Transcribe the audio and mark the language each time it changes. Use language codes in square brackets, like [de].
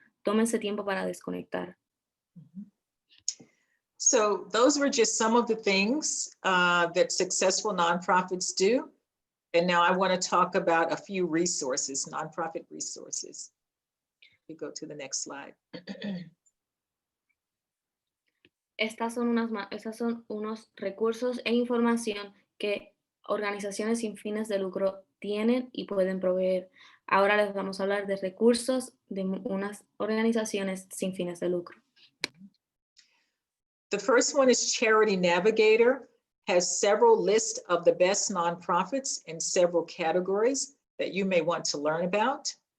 [es] Tómense tiempo para desconectar. [en] So those were just some of the things that successful nonprofits do. And now I want to talk about a few resources, nonprofit resources. You go to the next slide. [es] Estas son unos recursos e información que organizaciones sin fines de lucro tienen y pueden proveer. Ahora les vamos a hablar de recursos de unas organizaciones sin fines de lucro. [en] The first one is Charity Navigator, has several lists of the best nonprofits in several categories that you may want to learn about.